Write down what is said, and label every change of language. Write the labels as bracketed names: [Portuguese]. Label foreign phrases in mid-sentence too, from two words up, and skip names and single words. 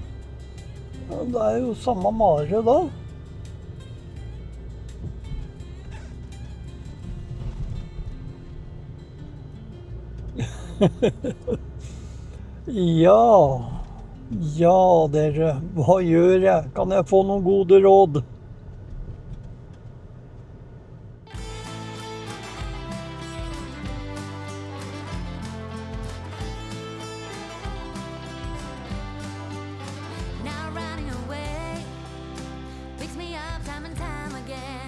[Norwegian] Ja, det jo samme mare da. Ja, dere, hva gjør jeg? Kan jeg få noen gode råd? [English] Now running away picks me up time and time again.